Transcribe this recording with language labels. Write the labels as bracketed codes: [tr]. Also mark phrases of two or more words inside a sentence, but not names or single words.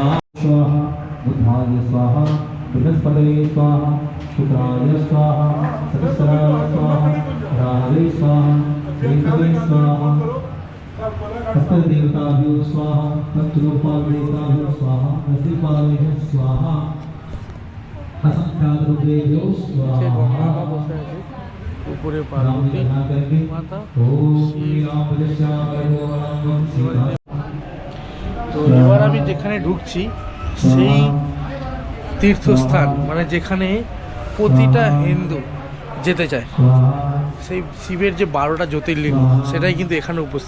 [sa] स्वाहा बुद्धाय स्वाहा, बृहस्पतये स्वाहा, शुक्राय स्वाहा, सहस्राय स्वाहा, राहवे स्वाहा, केतवे स्वाहा। हस्तदेवताभ्यो स्वाहा, तत्रूपादेवताभ्यो स्वाहा, रसिपादेभ्यो स्वाहा, असंख्यातरूपेभ्यो स्वाहा। [bn] উপরে পার্বতী মাতা। তো এবার আমি যেখানে ঢুকছি সেই তীর্থস্থান, মানে যেখানে প্রতিটা হিন্দু যেতে চায়, সেই শিবের যে 12টা জ্যোতির্লিঙ্গ সেটাই কিন্তু এখানে উপস্থিত।